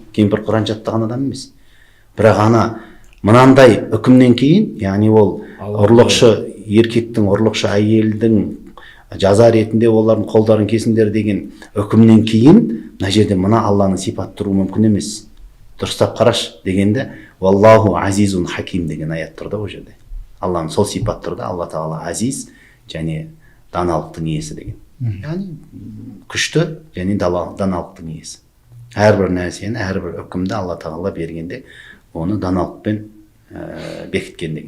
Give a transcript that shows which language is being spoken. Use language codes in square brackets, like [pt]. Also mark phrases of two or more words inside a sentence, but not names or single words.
[kk] Кемпір Құран жаттаған адам емес. Бірақ мынандай үкімнен кейін, яғни ол ұрлықшы еркектің, ұрлықшы әйелдің жаза ретінде олардың қолдарын кесіңдер деген үкімнен кейін, мына жерде мына Алланың сипат тұруы мүмкін емес. Дұрыстап қараш дегенде, [ar] والله عزيز حكيم [kk] деген аят тұрды ол жерде. Алланың сол сипат тұрды, Алла тағала азиз және даналықтың иесі деген. Яғни күшті және даналықтың иесі. Әрбір нәрсені, әрбір үкімді Алла тағала бергенде, оны даналықпен бекіткен деген.